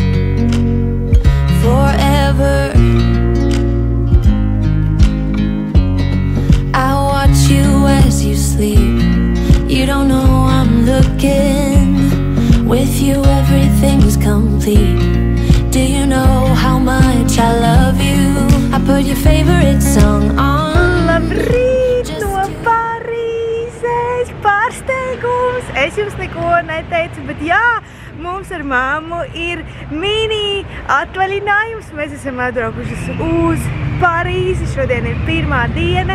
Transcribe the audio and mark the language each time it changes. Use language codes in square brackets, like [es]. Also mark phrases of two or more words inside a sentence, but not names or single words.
[en] Forever. I watch you as you sleep. You don't know I'm looking. With you everything's complete. Do you know how much I love you? I put your favorite song on. [lv] Labrīt no Parīzes! Pārsteigums! Es jums neko neteicu, bet jā, mums ar māmu ir mini atvaļinājums. Mēs esam atbraukušas uz Parīzi. Šodien ir pirmā diena.